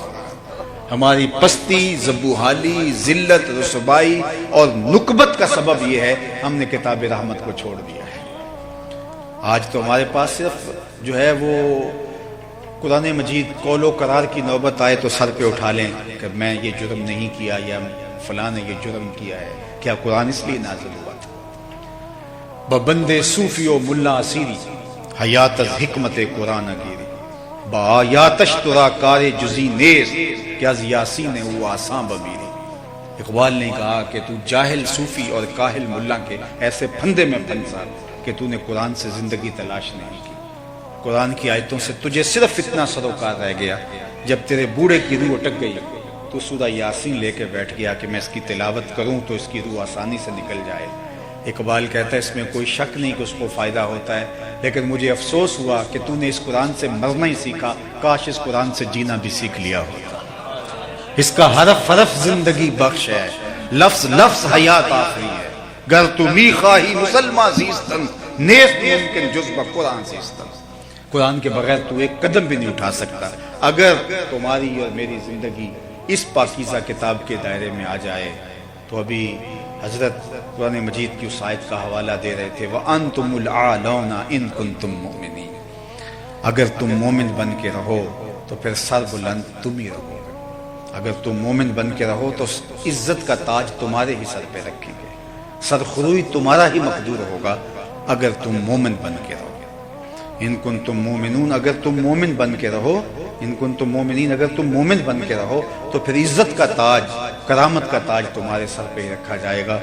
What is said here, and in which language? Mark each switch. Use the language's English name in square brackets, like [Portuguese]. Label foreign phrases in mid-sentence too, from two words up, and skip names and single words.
[Urdu] ہماری پستی، زبوحالی، ذلت، رسوائی اور نکبت کا سبب یہ ہے ہم نے کتاب رحمت کو چھوڑ دیا ہے۔ آج تو ہمارے پاس صرف جو ہے وہ قرآن مجید قول و قرار کی نوبت آئے تو سر پہ اٹھا لیں کہ میں یہ جرم نہیں کیا یا فلاں نے یہ جرم کیا ہے۔ کیا قرآن اس لیے نازل ہوا تھا؟ [Persian] ببندے صوفی و ملا اسیری حیات از حکمت قرآن گیری، با آیاتش ترا کار جزی نیز کہ از یاسین او آساں بمیری۔ [Urdu] اقبال نے کہا کہ تو جاہل صوفی اور کاہل ملا کے ایسے پھندے میں پھنسا کہ تو نے قرآن سے زندگی تلاش نہیں کی۔ قرآن کی آیتوں سے تجھے صرف اتنا سروکار رہ گیا، جب تیرے بوڑھے کی روح اٹک گئی تو سورہ یاسین لے کے بیٹھ گیا کہ میں اس کی تلاوت کروں تو اس کی روح آسانی سے نکل جائے۔ اقبال کہتا ہے اس میں کوئی شک نہیں کہ اس کو فائدہ ہوتا ہے، لیکن مجھے افسوس ہوا کہ تو نے اس قرآن سے مرنا ہی سیکھا، کاش اس قرآن سے جینا بھی سیکھ لیا ہوتا۔ اس کا حرف حرف زندگی بخش ہے، لفظ لفظ حیات آخری ہے، [Persian] گر تمی خواہی مسلمان زیستن نیست ممکن جزب قرآن زیستن۔ [Urdu] قرآن کے بغیر تو ایک قدم بھی نہیں اٹھا سکتا۔ اگر تمہاری اور میری زندگی اس پاکیزہ کتاب کے دائرے میں آ جائے تو ابھی حضرت قرآن مجید کی اس آیت کا حوالہ دے رہے تھے [Arabic] وَأَنْتُمُ الْأَعْلَوْنَ إِن كُنْتُم مُؤْمِنِينَ، [Urdu] اگر تم مومن بن کے رہو تو پھر سر بلند تم ہی رہو گے۔ اگر تم مومن بن کے رہو تو عزت کا تاج تمہارے ہی سر پہ رکھیں گے، سر خروئی تمہارا ہی مقدور ہوگا اگر تم مومن بن کے رہو۔ [Arabic] ان کنتم مومنون، [Urdu] اگر تم مومن بن کے رہو، [Arabic] ان کنتم مومنین، [Urdu] اگر تم مومن بن کے رہو تو پھر عزت کا تاج، کرامت کا تاج تمہارے سر پہ ہی رکھا جائے گا۔